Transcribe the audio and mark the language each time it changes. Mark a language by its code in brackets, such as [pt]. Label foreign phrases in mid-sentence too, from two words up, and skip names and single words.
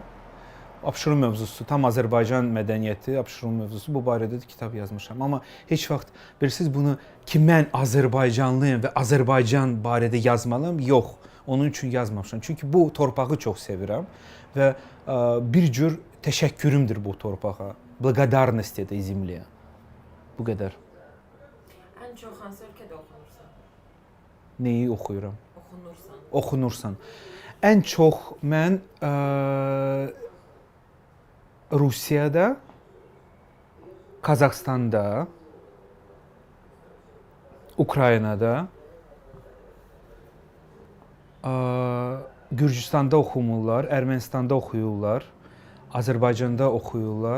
[az] Abşeron mövzusu, tam Azərbaycan mədəniyyəti, Abşeron mövzusu bu barədə də kitab yazmışam. Amma heç vaxt bilirsiniz bunu ki, mən Azərbaycanlıyam və Azərbaycan barədə yazmalıyam? Yox, onun üçün yazmamışam. Çünki bu torpağı çox sevirəm və bir cür təşəkkürümdür bu torpağa. [ru] Благодарность этой земле. [az] Bu qədər. Ən çox hansı ölkədə oxunursan? Neyi oxuyuram? Oxunursan. Ən çox mən Rusiyada, Qazaxstanda, Ukraynada, Gürcüstanda oxumurlar, Ermənistanda oxuyurlar, Azərbaycanda oxuyurlar.